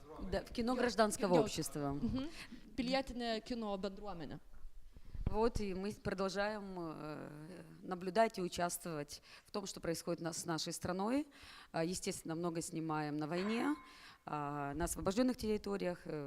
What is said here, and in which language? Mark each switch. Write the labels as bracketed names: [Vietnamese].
[Russian] Да, в кино гражданского общества. [Lithuanian] Pilietinė kino bendruomenė. [Russian] Вот, и мы продолжаем наблюдать и участвовать в том, что происходит с нашей страной. Естественно, много снимаем на войне, на освобожденных территориях.